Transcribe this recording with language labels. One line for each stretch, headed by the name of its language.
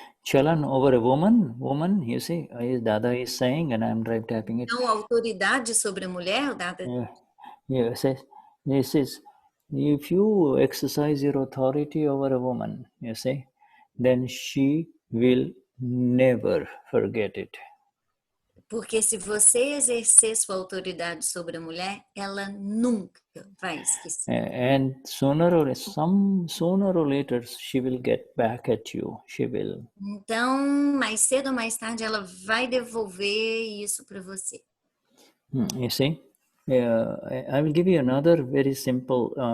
English: Chalan over a woman, you see, Dada is saying, and I'm drive tapping it.
Portuguese: Então, a autoridade sobre a mulher, o Dada.
English: Yeah, this is, if you exercise your authority over a woman, you see, then she will never forget it.
Portuguese: Porque se você exercer sua autoridade sobre a mulher, ela nunca vai esquecer.
English: And sooner or later, she will get back at you. She will.
Portuguese: Então, mais cedo ou mais tarde, ela vai devolver isso para você.
English: You see, I will give you another very simple.